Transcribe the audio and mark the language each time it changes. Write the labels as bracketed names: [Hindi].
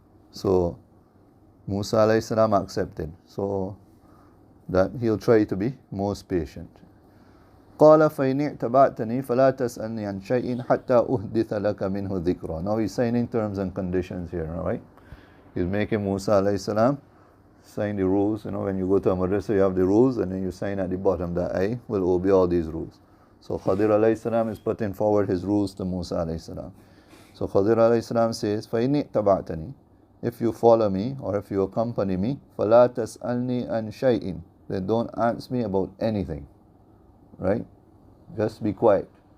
[English] So Musa alayhi salam accepted. So that he'll try to be most patient. [Arabic] قال فإن اعتبعتني فلا تسألني عن شيء حتى أحدث لك منه ذكرا. [English] Now he's signing terms and conditions here, right? He's making Musa alayhi salam sign the rules. When you go to a madrasa, you have the rules, and then you sign at the bottom that I will obey all these rules. So Khadir alayhi salam is putting forward his rules to Musa alayhi salam. So Khadir alayhi salam says, [Arabic] فإن اعتبعتني, [English] if you follow me or if you accompany me, [Arabic] فلا تسألني عن شيء, [English] then don't ask me about anything. Right? Just be quiet.